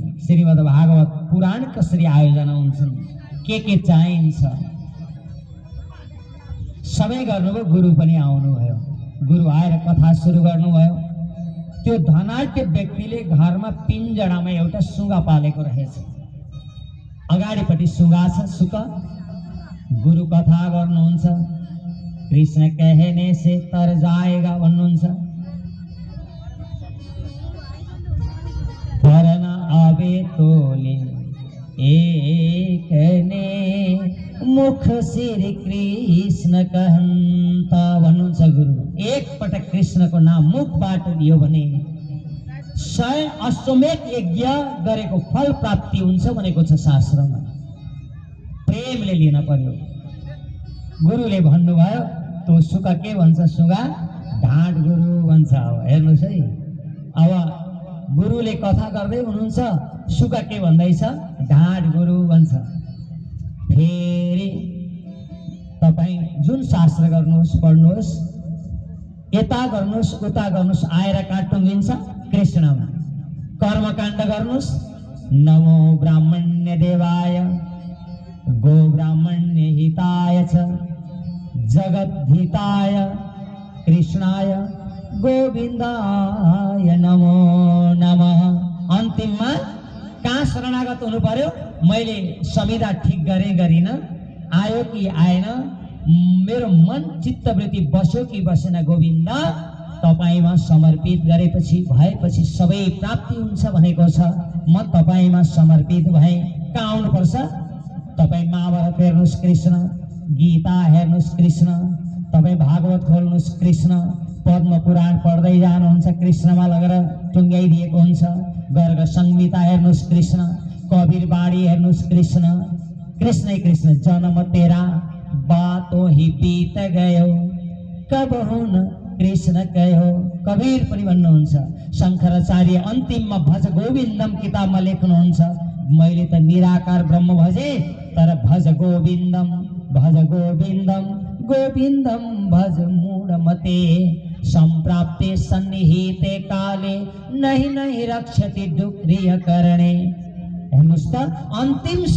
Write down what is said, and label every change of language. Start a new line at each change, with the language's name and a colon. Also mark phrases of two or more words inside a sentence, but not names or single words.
Nepali: श्रीमद् भागवत पुराण कसरी आयोजना हुन्छन्, के चाहिन्छ, सबै गर्नुभयो। गुरु पनि आउनुभयो। गुरु आएर कथा सुरु गर्नुभयो। त्यो धनाढ्य व्यक्तिले घरमा पिञ्जडामा एउटा सुगा पालेको रहेछ। अगाडिपट्टि सुगा छ, सुका। गुरु कथा गर्नुहुन्छ।
Hindi: कृष्ण कहने से तर जाएगा भन्नुहुन्छ। परन आवे तोले एक ने मुख श्री कृष्ण कहन्ता
Nepali: भन्नुहुन्छ गुरु। एक पटक कृष्णको नाम मुखबाट लियो भने 100 अश्वमेध यज्ञ गरेको फल प्राप्ति हुन्छ भनेको छ शास्त्रमा। प्रेमले लिन पर्यो। गुरुले भन्नुभयो। त्यो सुगा के भन्छ? सुगा ढाँट गुरु भन्छ। हेर्नुहोस् है, अब गुरुले कथा गर्दै हुनुहुन्छ, सुगा के भन्दैछ? ढाँट गुरु भन्छ। फेरि तपाईँ जुन शास्त्र गर्नुहोस्, पढ्नुहोस्, यता गर्नुहोस् उता गर्नुहोस्, आएर कहाँ टुङ्गिन्छ? कृष्णमा। कर्मकाण्ड गर्नुहोस्,
Sanskrit: नमो ब्राह्मण्य देवाय गो ब्राह्मण्य हिताय च जगद्धिताय कृष्णाय गोविन्दाय नमो नमः।
Nepali: अन्तिममा कहाँ शरणागत हुनु पर्यो? मैले संविधा ठिक गरिन, आयो कि आएन, मेरो मन चित्तवृत्ति बस्यो कि बसेन, गोविन्द तपाईमा समर्पित गरेपछि भएपछि सबै प्राप्ति हुन्छ भनेको छ। म तपाईमा समर्पित भए। कहाँ आउनुपर्छ? तपाईँ महाभारत हेर्नुहोस् कृष्ण, गीता हेर्नुहोस् कृष्ण, तपाईँ भागवत खोल्नुहोस् कृष्ण, पद्म पुराण पढ्दै जानुहुन्छ कृष्णमा लगेर टुङ्ग्याइदिएको हुन्छ। गर्ग संहिता हेर्नुहोस् कृष्ण, कबीर बाणी हेर्नुहोस् कृष्ण।
Hindi: कृष्ण कृष्ण जन्म तेरा बातों ही बीत गयो कब हुन कृष्ण कहो।
Nepali: कबीर पनि भन्नुहुन्छ। शङ्कराचार्य अन्तिममा
Sanskrit: भज गोविन्दम किताबमा लेख्नुहुन्छ, मैले त निराकार ब्रह्म भजे तर भज गोविन्दम गोविन्दम भज मूढमते संप्राप्ते सन्निहिते काले नहीं रक्षति डुक्रिय करणे।
Nepali: हेर्नुहोस् त, अन्तिम